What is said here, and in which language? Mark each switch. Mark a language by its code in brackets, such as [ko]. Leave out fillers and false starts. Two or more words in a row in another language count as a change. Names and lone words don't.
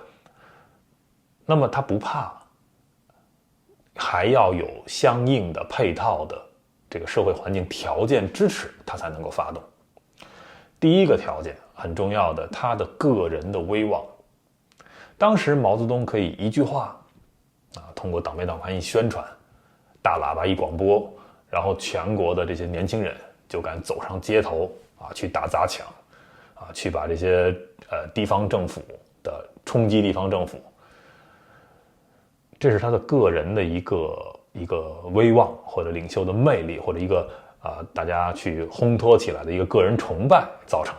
[zh] 那麼他不怕，還要有相應的配套的這個社會環境條件支持，他才能夠發動。第一個條件很重要的，他的個人的威望。當時毛澤東可以一句話通過黨媒党刊一宣傳，大喇叭一廣播， 然後全國的這些年輕人就敢走上街頭啊，去打砸抢啊，去把这些地方政府的冲击地方政府，这是他的个人的一个威望，或者领袖的魅力，或者一个大家去烘托起来的一个个人崇拜造成的。